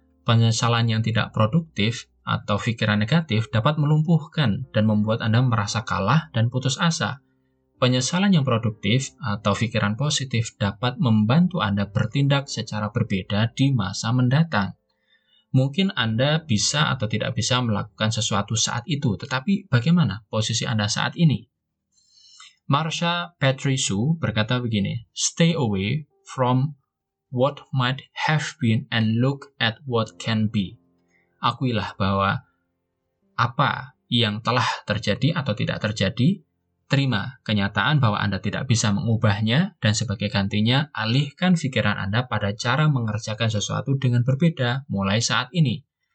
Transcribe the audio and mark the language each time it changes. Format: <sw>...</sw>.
<id>Penyesalan yang tidak produktif atau pikiran negatif dapat melumpuhkan dan membuat Anda merasa kalah dan putus asa. Penyesalan yang produktif atau pikiran positif dapat membantu Anda bertindak secara berbeda di masa mendatang. Mungkin Anda bisa atau tidak bisa melakukan sesuatu saat itu, tetapi bagaimana posisi Anda saat ini?</id> <en>Marsha Petruscu</en> <id>berkata begini,</id> <en>"Stay away from what might have been and look at what can be."</en> <id>Akuilah bahwa apa yang telah terjadi atau tidak terjadi, terima kenyataan bahwa Anda tidak bisa mengubahnya, dan sebagai gantinya, alihkan pikiran Anda pada cara mengerjakan sesuatu dengan berbeda mulai saat ini.</id>